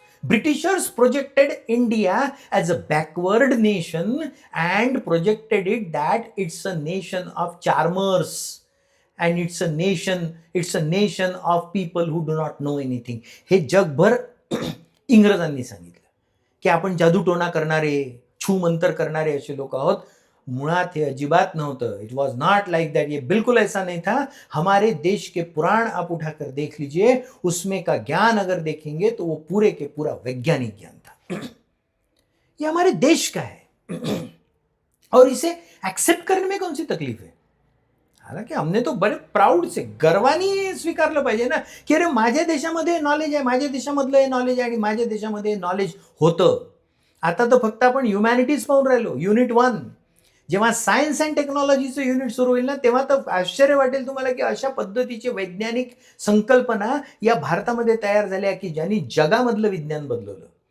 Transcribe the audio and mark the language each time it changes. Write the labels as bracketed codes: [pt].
[en] Britishers projected India as a backward nation and projected it that it's a nation of charmers and it's a nation of people who do not know anything। [mr] हे जगभर इंग्रजांनी सांगितलं की आपण जादूटोणा करणारे, छूमंतर करणारे असे लोक आहोत। मुळात हे अजिबात नव्हतं, [en] it was not like that, [hi] ये बिल्कुल ऐसा नहीं था। हमारे देश के पुराण आप उठाकर देख लीजिए, उसमें का ज्ञान अगर देखेंगे तो वो पूरे के पूरा वैज्ञानिक ज्ञान था। ये हमारे देश का है और इसे एक्सेप्ट करने में कौन सी तकलीफ है. हालांकि हमने तो बड़े प्राऊड से [mr] गर्वाने स्वीकारलं पाहिजे ना, की अरे माझ्या देशामध्ये नॉलेज आहे, माझ्या देशामधलं हे नॉलेज आहे आणि माझ्या देशामध्ये नॉलेज होतं. आता तर फक्त आपण ह्युमॅनिटीज पाहून राहिलो. युनिट 1 जेव्हा सायन्स अँड टेक्नॉलॉजीचं युनिट सुरू होईल ना, तेव्हा तर आश्चर्य वाटेल तुम्हाला, की अशा पद्धतीची वैज्ञानिक संकल्पना या भारतामध्ये तयार झाल्या, की ज्यांनी जगामधलं विज्ञान बदलवलं.